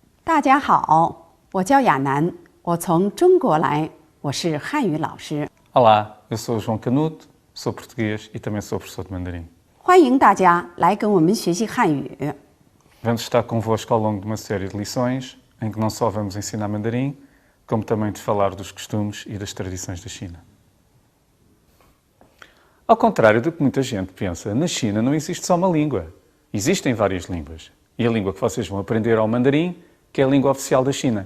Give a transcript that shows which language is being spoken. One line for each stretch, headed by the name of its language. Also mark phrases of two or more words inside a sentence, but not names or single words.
Chinese: 大家好，我叫亚楠，我从中国来，我是汉语老师。
Portuguese: Olá, eu sou o João Canuto, sou português e também sou professor de mandarim.
Chinese: 欢迎大家来跟我们学习汉语。
Portuguese: Vamos estar convosco ao longo de uma série de lições em que não só vamos ensinar mandarim, como também de falar dos costumes e das tradições da China. Ao contrário do que muita gente pensa, na China não existe só uma língua. Existem várias línguas. E a língua que vocês vão aprender é o mandarim, que é a língua oficial da China.